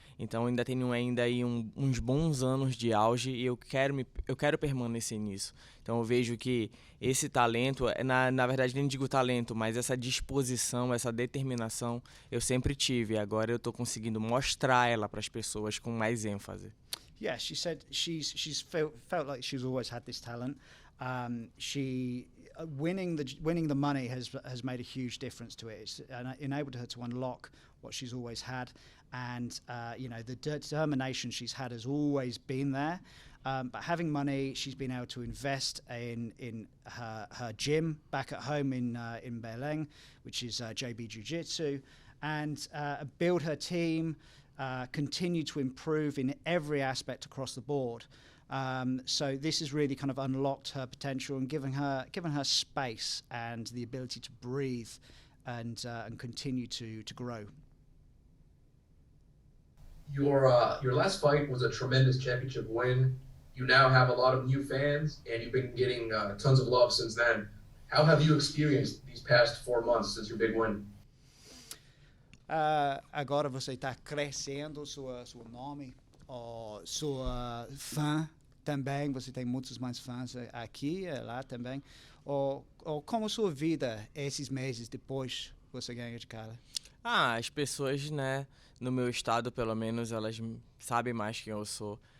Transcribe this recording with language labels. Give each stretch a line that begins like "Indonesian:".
Portuguese: Então ainda tenho aí uns bons anos de auge e eu quero permanecer nisso. Então eu vejo que esse talento, na verdade nem digo talento, mas essa disposição, essa determinação eu sempre tive. Agora eu estou conseguindo mostrar ela para as pessoas com mais ênfase.
English: Yeah, she said she's felt like she's always had this talent. Winning the money has made a huge difference to it. It's enabled her to unlock what she's always had, and the determination she's had has always been there. But having money, she's been able to invest in her gym back at home in Belém, which is JB Jiu-Jitsu, and build her team. Continue to improve in every aspect across the board. So this has really kind of unlocked her potential and given her space and the ability to breathe and continue to grow. Your last fight was a tremendous championship win. You now have a lot of new fans, and you've been getting tons of love since then. How have you experienced these past 4 months since your big win?
Portuguese: Agora você está crescendo seu nome, sua fã também. Você tem muitos mais fãs aqui, lá também. Como sua vida esses meses depois você ganha de cara? As pessoas, né, no meu estado, pelo menos, elas sabem mais quem eu sou.